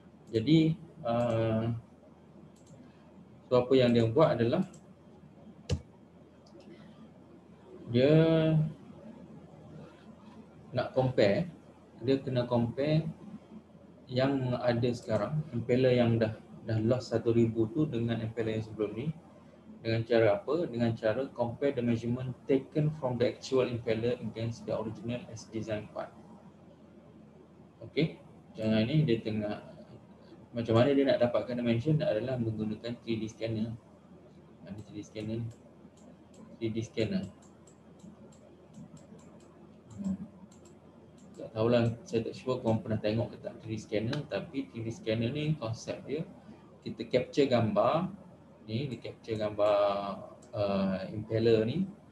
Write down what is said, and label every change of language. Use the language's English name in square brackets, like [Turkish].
[Malay] Jadi so apa yang dia buat adalah dia nak compare, dia kena compare yang ada sekarang, impeller yang dah lost 1,000 tu dengan impeller yang sebelum ni. Dengan cara apa? Dengan cara [English] compare the measurement taken from the actual impeller against the original as design part. [Malay] Okay, jangan ni dia tengah macam mana dia nak dapatkan dimension adalah menggunakan 3D scanner. Ada 3D scanner ni, 3D scanner. Tak tahulah, saya tak sure korang pernah tengok ke tak 3D scanner, tapi 3D scanner ni konsep dia, kita capture gambar ni, dia capture gambar impeller ni.